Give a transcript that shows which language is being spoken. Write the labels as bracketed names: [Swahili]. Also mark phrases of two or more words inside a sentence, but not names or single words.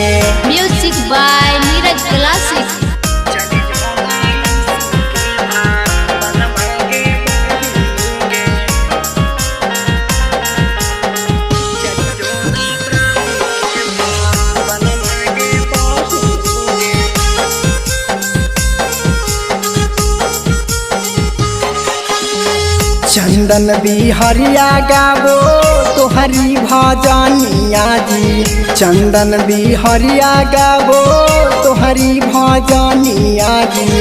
[English] music by Neeraj Classic. [Maithili] चली जो ना यीशु के बन मांगे बहिनी गे। चली जो ना प्रभु के बन मांगे बहिनी गे। चंदन बिहरिया गाबो तोहरी भजनिया जी। चंदन बिहरिया गाबो तोहरी भजनिया जी।